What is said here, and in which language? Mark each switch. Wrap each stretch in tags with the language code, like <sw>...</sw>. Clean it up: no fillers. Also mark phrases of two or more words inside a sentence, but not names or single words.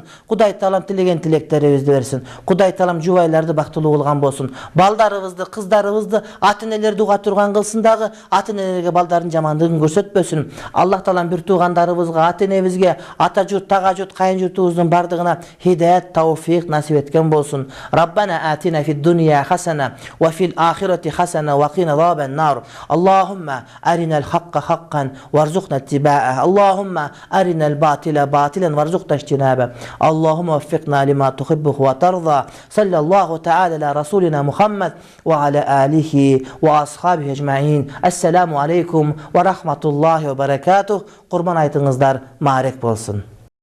<ky>Кудай Таалам тилеген тилектерибизди берсин. Кудай Таалам жубайларды бактылуу кылган болсун. Балдарыбызды, кыздарыбызды ата-энелерди уга турган кылсын дагы, ата-энелерге балдардын жамандыгын көрсөтпөсүн. Аллах Таалам бир туугандарыбызга, ата-энебизге, ата журт, тага журт, кайын журтубуздун бардыгына хидаят, тауфик насип эткен болсун.</ky> <ar>ربنا آتنا في الدنيا حسنة وفي الآخرة حسنة وقنا عذاب النار اللهم أرنا الحق حقا وارزقنا اتباعه اللهم أرنا الباطل باطلا وارزقنا اجتنابه اللهم وفقنا لما تحبه وترضى صلى الله تعالى على رسولنا محمد وعلى آله وأصحابه أجمعين السلام عليكم ورحمة الله وبركاته</ar> <ky>Курман айтыңыздар маарек болсун.</ky>